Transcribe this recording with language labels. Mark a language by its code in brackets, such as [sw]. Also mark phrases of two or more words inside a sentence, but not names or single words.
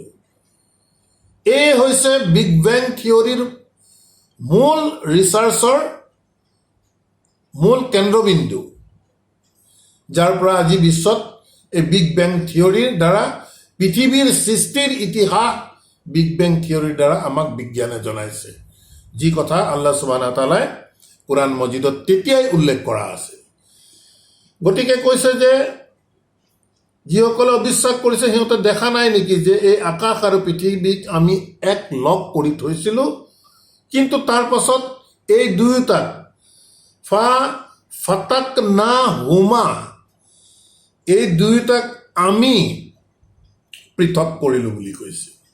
[as] এই হৈছে [en] big bang theory [as] মূল ৰিচাৰ্চৰ মূল কেন্দ্ৰবিন্দু, যাৰ পৰা আজি বিশ্বত এই [en] big bang theory [as] দ্বাৰা পৃথিৱীৰ সৃষ্টিৰ ইতিহাস [en] big bang theory [as] দ্বাৰা আমাক বিজ্ঞানে জনাইছে, যি কথা আল্লাহ [ar] سبحانه وتعالى [as] কোৰাণ মজিদত তেতিয়াই উল্লেখ কৰা আছে। গতিকে কৈছে যে যিসকলে অবিশ্বাস কৰিছে সিহঁতে দেখা নাই নেকি যে এই আকাশ আৰু পৃথিৱীক আমি এক লগ কৰি থৈছিলোঁ, কিন্তু তাৰ পাছত এই দুয়োটাক ফাতাকনাহুমা, এই দুয়োটাক আমি পৃথক কৰিলোঁ বুলি কৈছে।